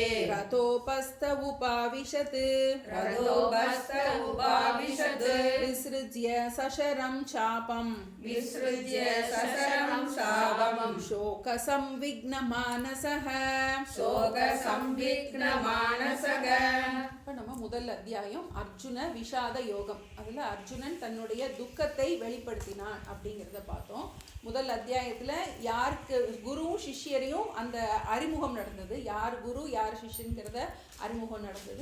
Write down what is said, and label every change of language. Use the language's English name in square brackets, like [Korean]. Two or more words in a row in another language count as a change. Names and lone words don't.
[Sanskrit] रथोपस्थ उपाविशत् रथोपस्थ उपाविशत् विसृज्य सशरं चापम् विसृज्य सशरं शापम् शोकसंविघ्नमानसः शोकसंविघ्नमानसः [Tamil] இப்போ நம்ம முதல் அத்தியாயம் அர்ஜுன விஷாத யோகம். அதில் அர்ஜுனன் தன்னுடைய துக்கத்தை வெளிப்படுத்தினான் அப்படிங்கிறத பார்த்தோம். முதல் அத்தியாயத்தில் யாருக்கு குருவும் சிஷ்யரையும் அந்த அறிமுகம் நடந்தது, யார் குரு யார் சிஷ்யங்கிறத அறிமுகம் நடந்தது.